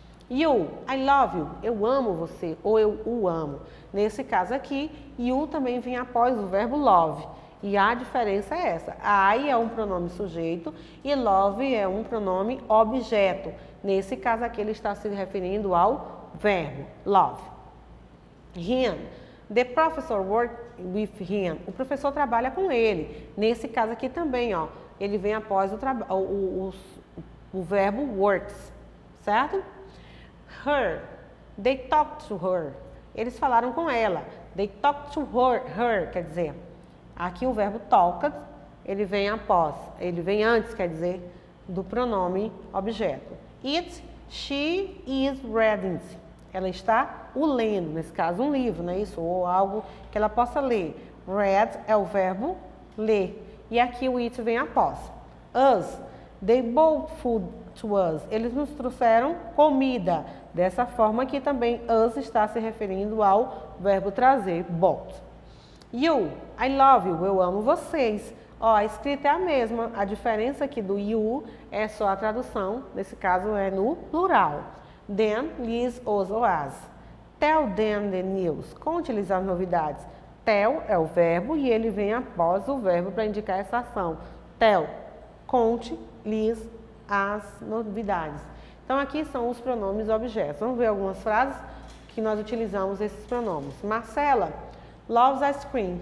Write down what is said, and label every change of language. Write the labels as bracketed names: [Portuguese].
[English] You, I love you, [Portuguese] eu amo você, ou eu o amo. Nesse caso aqui, you também vem após o verbo love. E a diferença é essa. I é um pronome sujeito e love é um pronome objeto. Nesse caso aqui ele está se referindo ao verbo love. [English] Him. The professor worked with him. [Portuguese] O professor trabalha com ele. Nesse caso aqui também, ó, ele vem após o verbo works, certo? Her. [English] They talked to her. [Portuguese] Eles falaram com ela. They talked to her, quer dizer, aqui o verbo talked, ele vem antes, quer dizer, do pronome objeto. [English] It, she is reading. [Portuguese] Ela está o lendo, nesse caso um livro, não é isso? Ou algo que ela possa ler. Read é o verbo ler. E aqui o it vem após. [English] Us, they brought food to us. [Portuguese] Eles nos trouxeram comida. Dessa forma aqui também us está se referindo ao verbo trazer, brought. [English] You, I love you, [Portuguese] eu amo vocês. Ó, a escrita é a mesma, a diferença aqui do you é só a tradução, nesse caso é no plural. Them, lhes, os ou as. [English] Tell them the news, [Portuguese] conte-lhes as novidades. Tell é o verbo e ele vem após o verbo para indicar essa ação. Tell, conte-lhes as novidades. Então aqui são os pronomes objetos. Vamos ver algumas frases que nós utilizamos esses pronomes. [English] Marcela loves ice cream.